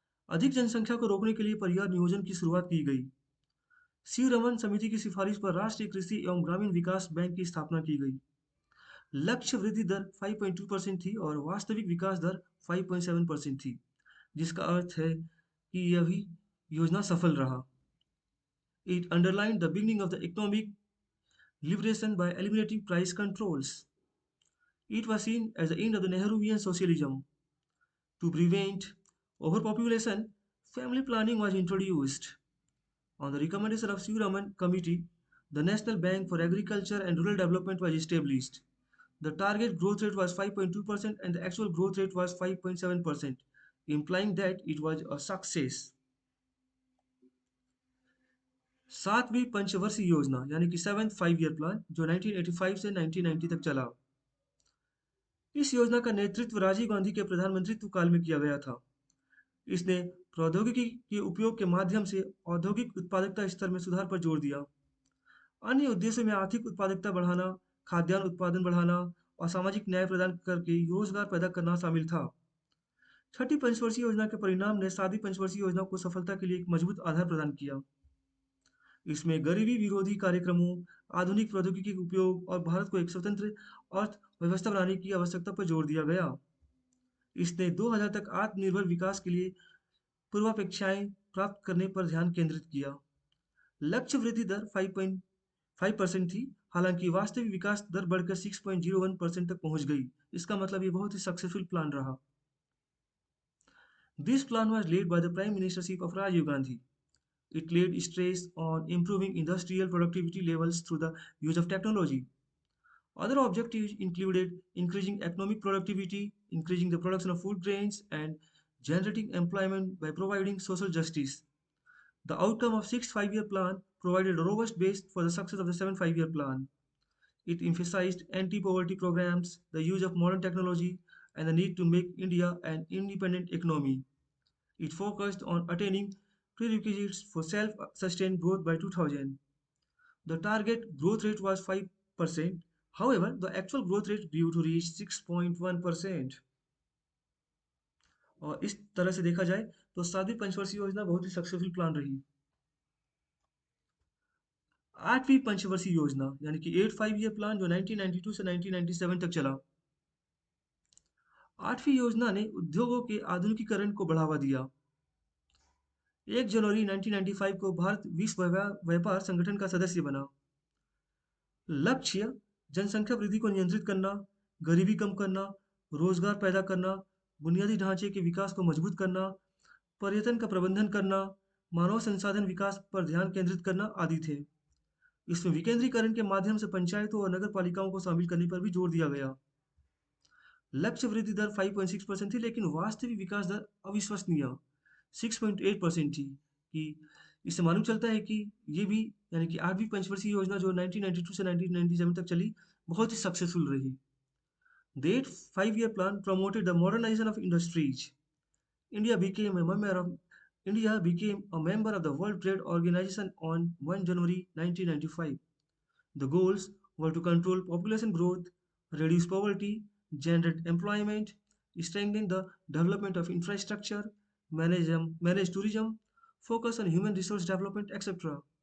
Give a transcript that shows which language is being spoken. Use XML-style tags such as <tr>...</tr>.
<hi>अधिक जनसंख्या को रोकने के लिए परिवार नियोजन की शुरुआत की गई। सी रमन समिति की सिफारिश पर राष्ट्रीय कृषि एवं ग्रामीण विकास बैंक की स्थापना की गई। लक्ष्य वृद्धि दर 5.2% थी और वास्तविक विकास दर 5.7% थी, जिसका अर्थ है कि यह भी योजना सफल रहा।</hi> <en>It underlined the beginning of the economic liberation by eliminating price controls. It was seen as the end of the Nehruvian socialism. To prevent overpopulation, family planning was introduced. On the recommendation of Sivaraman Committee, the National Bank for Agriculture and Rural Development was established. The target growth rate was 5.2% and the actual growth rate was 5.7%, implying that it was a success.</en> <hi>सातवीं पंचवर्षीय योजना यानी कि 7th 5 year plan जो 1985 से 1990 तक चला। इस योजना का नेतृत्व राजीव गांधी के प्रधानमंत्रित्व काल में किया गया था। इसने प्रौद्योगिकी के उपयोग के माध्यम से औद्योगिक उत्पादकता स्तर में सुधार पर जोर दिया। अन्य उद्देश्यों में आर्थिक उत्पादकता बढ़ाना, खाद्यान्न उत्पादन बढ़ाना और सामाजिक न्याय प्रदान करके रोजगार पैदा करना शामिल था। छठी पंचवर्षीय योजना के परिणाम ने सातवीं पंचवर्षीय योजना को सफलता के लिए एक मजबूत आधार प्रदान किया। इसमें गरीबी विरोधी कार्यक्रमों, आधुनिक प्रौद्योगिकी के उपयोग और भारत को एक स्वतंत्र अर्थव्यवस्था बनाने की आवश्यकता पर जोर दिया गया। इसने 2000 तक आत्मनिर्भर विकास के लिए पूर्वापेक्षाएं प्राप्त करने पर ध्यान केंद्रित किया। लक्ष्य वृद्धि दर 5.5% थी, हालांकि वास्तविक विकास दर बढ़कर 6.01% तक पहुंच गई। इसका मतलब ये बहुत ही सक्सेसफुल प्लान रहा।</hi> <en>This plan was led by the Prime Ministership of Rajiv Gandhi. It laid stress on improving industrial productivity levels through the use of technology. Other objectives included increasing economic productivity, increasing the production of food grains, and generating employment by providing social justice. The outcome of 6th 5 Year Plan provided a robust base for the success of the 7th 5 Year Plan. It emphasized anti-poverty programs, the use of modern technology, and the need to make India an independent economy. It focused on attaining prerequisites for self-sustained growth by 2000. The target growth rate was 5%. However, the actual growth rate grew to reach 6.1%.</en> <hi>और इस तरह से देखा जाए तो सातवीं पंचवर्षीय योजना बहुत ही सक्सेसफुल प्लान रही। आठवीं पंचवर्षीय योजना यानी कि 8 5 ईयर प्लान जो 1992 से 1997 तक चला। आठवीं योजना ने उद्योगों के आधुनिकीकरण को बढ़ावा दिया। 1 जनवरी 1995 को भारत विश्व व्यापार संगठन का सदस्य बना। लक्ष्य जनसंख्या वृद्धि को नियंत्रित करना, गरीबी कम करना, रोजगार पैदा करना, बुनियादी ढांचे के विकास को मजबूत करना, पर्यटन का प्रबंधन करना, मानव संसाधन विकास पर ध्यान केंद्रित करना आदि थे। इसमें विकेंद्रीकरण के माध्यम से पंचायतों और नगर पालिकाओं को शामिल करने पर भी जोर दिया गया। लक्ष्य वृद्धि दर 5.6% थी, लेकिन वास्तविक विकास दर अविश्वसनीय 6.8% थी। कि इससे मालूम चलता है कि ये भी यानी कि आठवीं पंचवर्षीय योजना जो 1992 से 1997 तक चली बहुत ही सक्सेसफुल रही।</hi> <en>The 5 Year Plan promoted the modernization of industries. India became a member of India became a member of the World Trade Organization on 1 January 1995. The goals were to control population growth, reduce poverty, generate employment, strengthen the development of infrastructure, manage tourism, focus on human resource development, etc.</en>